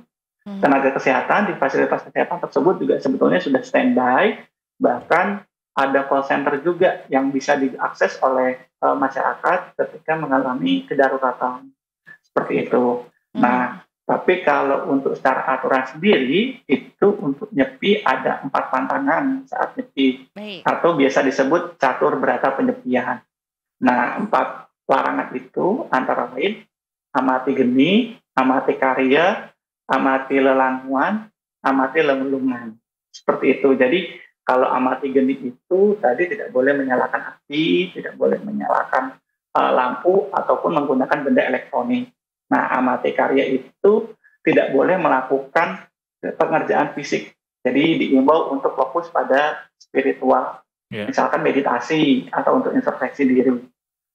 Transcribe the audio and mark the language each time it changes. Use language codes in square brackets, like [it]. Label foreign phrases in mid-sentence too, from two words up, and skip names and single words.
[id] Tenaga kesehatan di fasilitas kesehatan tersebut juga sebetulnya sudah standby, bahkan ada [en] call center [id] juga yang bisa diakses oleh masyarakat ketika mengalami kedaruratan. Seperti itu. Nah, tapi kalau untuk secara aturan sendiri, itu untuk nyepi ada 4 pantangan saat nyepi. Atau biasa disebut catur berata penyepian. Nah, 4 larangan itu antara lain amati geni, amati karya, amati lelanguan, amati lemelungan. Seperti itu. Jadi, kalau amati geni itu tadi tidak boleh menyalakan api, tidak boleh menyalakan lampu, ataupun menggunakan benda elektronik. Nah, amati karya itu tidak boleh melakukan pengerjaan fisik. Jadi diimbau untuk fokus pada spiritual. Misalkan meditasi atau untuk introspeksi diri.